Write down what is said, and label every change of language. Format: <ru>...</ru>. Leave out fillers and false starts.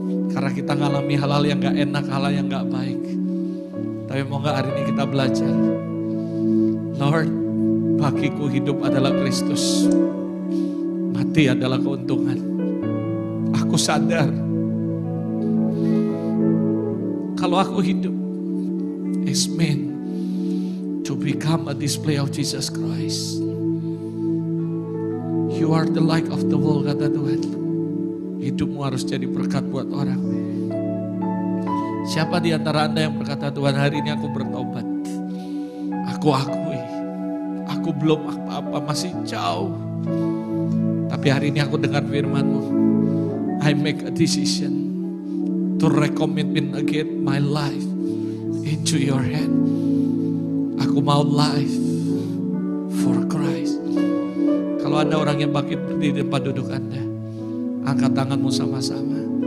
<id>Karena kita ngalami hal-hal yang gak enak, hal-hal yang gak baik. Tapi mau gak hari ini kita belajar. Lord, bagiku hidup adalah Kristus. Mati adalah keuntungan. Aku sadar. Kalau aku hidup,</id> <en>is meant to become a display of Jesus Christ. You are the light of the world,</en> <id>kata Tuhan. Hidupmu harus jadi berkat buat orang. Siapa di antara Anda yang berkata, Tuhan hari ini aku bertobat. Aku akui, aku belum apa-apa, masih jauh. Tapi hari ini aku dengar firman-Mu.</id> <en>I make a decision to recommit again my life into your hand.</en> <id>Aku mau</id> <en>life for Christ.</en> <id>Kalau Anda orang yang bangkit berdiri di tempat duduk Anda, angkat tanganmu sama-sama.</id>